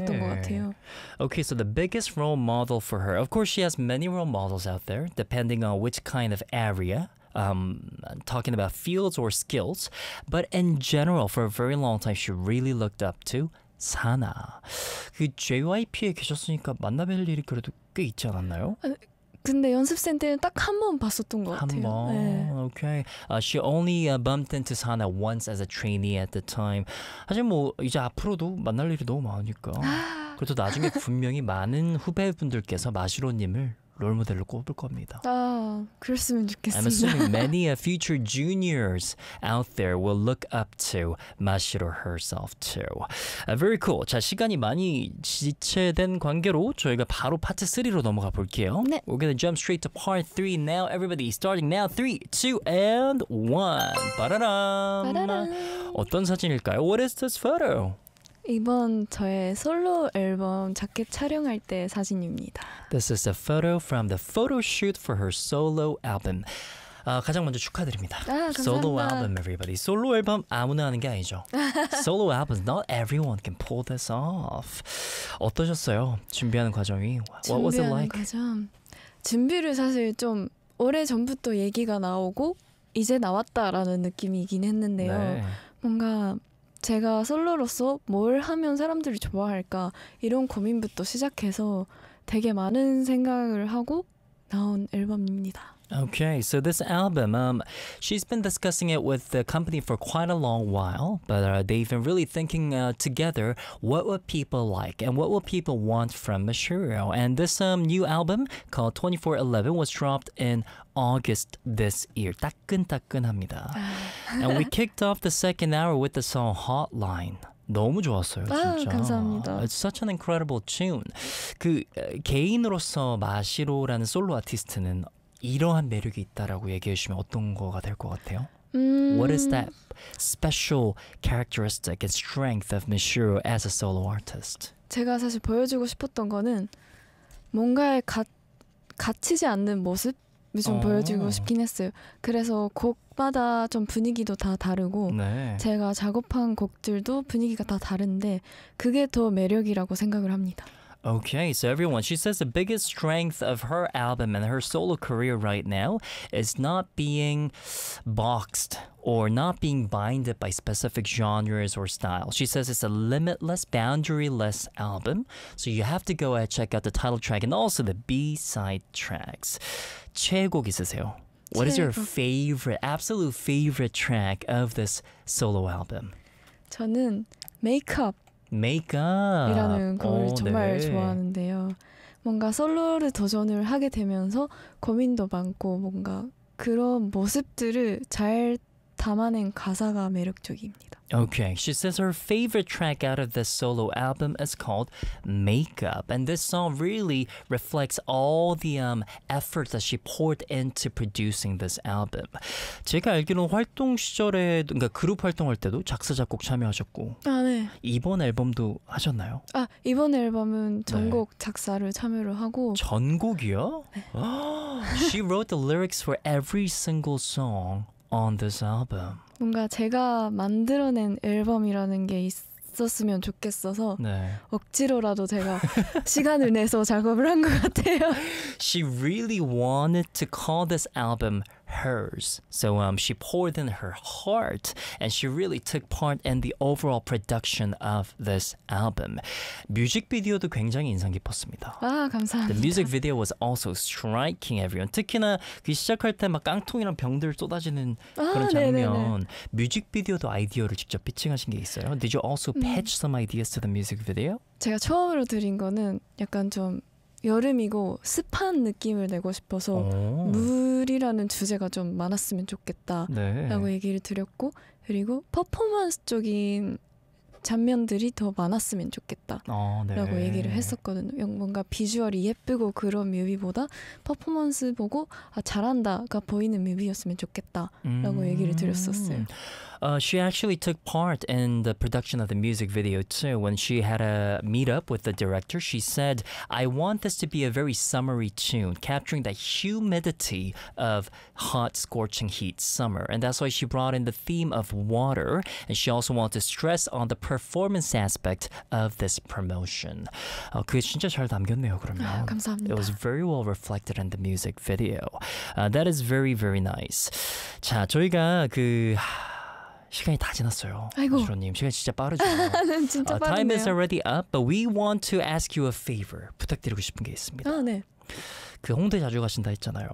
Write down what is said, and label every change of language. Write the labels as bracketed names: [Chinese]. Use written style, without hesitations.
[Korean] 아, 네. 것 같아요. [English] Okay, so the biggest role model for her. Of course, she has many role models out there, depending on which kind of area. Talking about fields or skills. But in general, for a very long time, she really looked up to 사나. [Korean] 그 JYP에 계셨으니까 만나뵐 일이 그래도 꽤 있지 않았나요? 근데 연습생 때는 딱 한 번 봤었던 것 같아요. 한 번? 네. [English] Okay. She only bumped into Sana once as a trainee at the time. [Korean] 하지만 뭐 이제 앞으로도 만날 일이 너무 많으니까. 그래도 나중에 분명히 많은 후배분들께서 마시로님을 롤모델로 꼽을 겁니다. 아, 그랬으면 좋겠습니다. [English] I'm assuming many future juniors out there will look up to Mashiro herself too. Very cool. [Korean] 자, 시간이 많이 지체된 관계로 저희가 바로 파트 3로 넘어가 볼게요. 네. [English] We're gonna jump straight to part 3 now. Everybody, starting now. 3, 2, and 1. [Korean] 바라람. 바라람. 어떤 사진일까요? [English] What is this photo? [Korean] 이번 저의 솔로 앨범 자켓 촬영할 때 사진입니다. [English] This is a photo from the photo shoot for her solo album. [Korean] 가장 먼저 축하드립니다. 아, 감사합니다. [English] Solo album, everybody. [Korean] 솔로 앨범 아무나 하는 게 아니죠. [English] Solo album, not everyone can pull this off. [Korean] 어떠셨어요? 준비하는 과정이? [English] What was it like? [Korean] 과정. 준비를 사실 좀 오래 전부터 얘기가 나오고 이제 나왔다라는 느낌이긴 했는데요. 네. 뭔가 제가 솔로로서 뭘 하면 사람들이 좋아할까 이런 고민부터 시작해서 되게 많은 생각을 하고 나온 앨범입니다. [English] Okay, so this album, she's been discussing it with the company for quite a long while, but they've been really thinking together, what would people like and what would people want from Mashiro? And this new album called 2411 was dropped in August this year. [Korean] 따끈따끈합니다. [English] And we kicked off the second hour with the song Hotline. [Korean] 너무 좋았어요, 아, 진짜. 감사합니다. [English] It's such an incredible tune. [Korean] 그 개인으로서 마시로라는 솔로 아티스트는 이러한 매력이 있다라고 얘기해 주시면 어떤 거가 될 것 같아요? [English] What is that special characteristic and strength of Mashiro as a solo artist? [Korean] 제가 사실 보여주고 싶었던 거는 뭔가에 갇히지 않는 모습을 좀 보여주고 싶긴 했어요. 그래서 곡마다 좀 분위기도 다 다르고 네. 제가 작업한 곡들도 분위기가 다 다른데 그게 더 매력이라고 생각을 합니다. [English] Okay, so everyone, she says the biggest strength of her album and her solo career right now is not being boxed or not being binded by specific genres or styles. She says it's a limitless, boundaryless album, so you have to go ahead and check out the title track and also the B-side tracks. [Korean] 최곡 있으세요? [English] What is your favorite, absolute favorite track of this solo album? [Korean] 저는 Makeup. Makeup 이라는 곡을 정말 네. 좋아하는데요. 뭔가 솔로를 도전을 하게 되면서 고민도 많고 뭔가 그런 모습들을 잘 담아낸 가사가 매력적입니다. [English] Okay, she says her favorite track out of this solo album is called Makeup. And this song really reflects all the efforts that she poured into producing this album. [Korean] 제가 알기로는 활동 시절에, 그러니까 그룹 활동할 때도 작사, 작곡 참여하셨고 아, 네. 이번 앨범도 하셨나요? 아, 이번 앨범은 전곡 네. 작사를 참여를 하고 전곡이요? 네. [English] She wrote the lyrics for every single song on this album. [Korean] 뭔가 제가 만들어낸 앨범이라는 게 있었으면 좋겠어서 네. 억지로라도 제가 시간을 내서 작업을 한 것 같아요. [English] She really wanted to call this album hers. So she poured in her heart and she really took part in the overall production of this album. [Korean] 뮤직비디오도 굉장히 인상 깊었습니다. 아, 감사합니다. [English] The music video was also striking everyone. [Korean] 특히나 그 시작할 때 막 깡통이랑 병들 쏟아지는 아, 그런 장면. 네네네. 뮤직비디오도 아이디어를 직접 피칭하신 게 있어요? [English] Did you also pitch some ideas to the music video? [Korean] 제가 처음으로 드린 거는 약간 좀 여름이고 습한 느낌을 내고 싶어서 물이라는 주제가 좀 많았으면 좋겠다라고 네. 얘기를 드렸고 그리고 퍼포먼스적인 장면들이 더 많았으면 좋겠다라고 네. 얘기를 했었거든요. 뭔가 비주얼이 예쁘고 그런 뮤비보다 퍼포먼스 보고 아, 잘한다가 보이는 뮤비였으면 좋겠다라고 얘기를 드렸었어요. [English] She actually took part in the production of the music video too. When she had a meetup with the director, she said, I want this to be a very summery tune, capturing the humidity of hot, scorching heat summer. And that's why she brought in the theme of water. And she also wanted to stress on the performance aspect of this promotion. [Korean] 그게 진짜 잘 담겼네요, 그러면. 아, 감사합니다. [English] It was very well reflected in the music video. That is very, very nice. [Korean] 자, 저희가 그... 시간이 다 지났어요. 아이고. 마시로님, 시간이 진짜 빠르죠. 진짜 빠르네요. [English] Time is already up, but we want to ask you a favor. [Korean] 부탁드리고 싶은 게 있습니다. 아, 네. 그 홍대 자주 가신다 했잖아요.